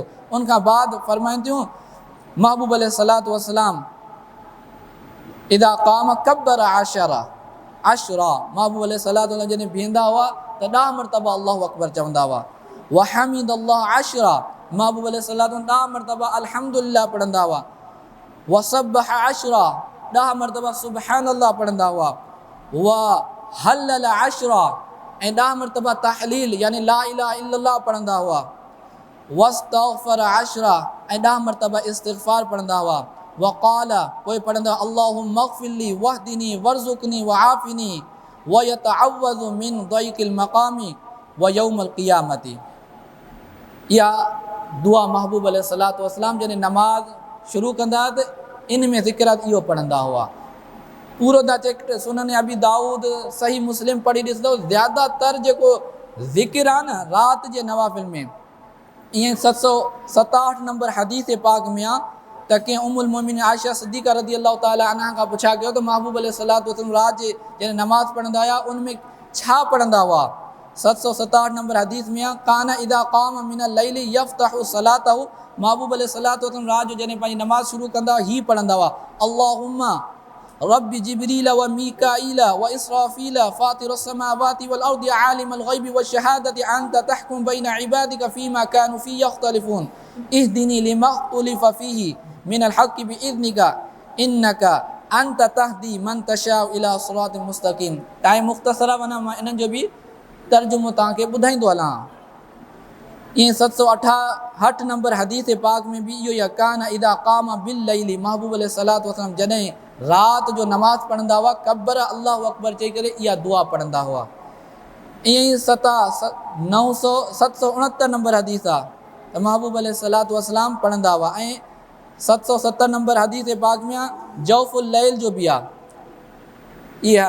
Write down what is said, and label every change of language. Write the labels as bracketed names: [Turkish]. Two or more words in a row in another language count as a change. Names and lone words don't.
[Sindhi] उनखां बाद फरमाइनि थियूं महबूब [Arabic] عليه الصلاة والسلام إذا قام كبّر عشرا, [Sindhi] महबूब [Arabic] عليه الصلاة والسلام [Sindhi] जॾहिं बीहंदा हुआ त 10 मरतबा [Arabic] الله أكبر [Sindhi] चवंदा हुआ। [Arabic] وحمد الله عشرا, [Sindhi] महबूब [Arabic] عليه الصلاة والسلام [Sindhi] 10 मरतबा अल्हम्दुलिल्लाह पढ़ंदा हुआ। [Arabic] وسبّح عشرا, [Sindhi] 10 मरतबा सुबहानल्लाह पढ़ंदा हुआ। [Arabic] وهلّل عشرا, [Sindhi] ऐं 10 मरतबा तहलील यानी [Arabic] لا إله إلا الله [Sindhi] पढ़ंदा हुआ। [Arabic] واستغفر عشرا, [Sindhi] ऐं 10 मरतबा इस्तिग़फ़ार पढ़ंदा हुआ। [Arabic] وقال, [Sindhi] पोइ पढ़ंदा [Arabic] اللهم اغفر لي واهدني وارزقني وعافني ويتعوذ من ضيق المقام يوم القيامة. [Sindhi] इहा दुआ महबूब [Arabic] عليه الصلاة والسلام [Sindhi] जॾहिं नमाज़ शुरू कंदा त इन में ज़िक्र इहो पढ़ंदा हुआ। पूरो था चेक सुनन अबी दाऊद सही मुस्लिम पढ़ी ॾिसंदो, ज़्यादातर जेको ज़िक्र आहे न रात जे नवाफ़िल में, ईअं 767 नंबर हदीस पाक में आहे त कंहिं [Arabic] أم المؤمنين [Sindhi] आयशा सिद्दीक़ा [Arabic] رضي الله تعالى عنها [Sindhi] खां पुछा कयो त महबूब [Arabic] عليه الصلاة والسلام [Sindhi] रात जे जॾहिं नमाज़ पढ़ंदा हुआ उनमें छा पढ़ंदा हुआ? 767 नंबर हदीस में आहे, [Arabic] كان إذا قام من الليل يفتتح صلاته, [Sindhi] महबूब [Arabic] عليه الصلاة والسلام [Sindhi] रात जो जॾहिं पंहिंजी नमाज़ शुरू कंदा ही पढ़ंदा हुआ, [Arabic] اللهم رب جبريل وميكائيل وإسرافيل فاطر السماوات والأرض عالم الغيب والشهادة أنت تحكم بين عبادك فيما كانوا فيه يختلفون اهدني لما اختلف فيه من الحق بإذنك إنك أنت تهدي من تشاء إلى صراط مستقيم. [Sindhi] टाइम मुख़्तसर आहे, वञा मां इन्हनि जो बि तर्जुमो तव्हांखे ॿुधाईंदो हलां। ईअं 768 नंबर हदीस पाक में भी इहो ई [Arabic] كان إذا قام بالليل, [Sindhi] महबूब [Arabic] عليه الصلاة والسلام [Sindhi] जॾहिं रात जो नमाज़ पढ़ंदा हुआ कब्बर [Arabic] الله أكبر [Sindhi] चई करे इहा दुआ पढ़ंदा हुआ। ईअं ई 769 नंबर हदीस आहे त महबूब [Arabic] عليه الصلاة والسلام [Sindhi] पढ़ंदा हुआ। ऐं 770 नंबर हदीस पाक में आहे [Arabic] جوف الليل [Sindhi] जो बि आहे इहा।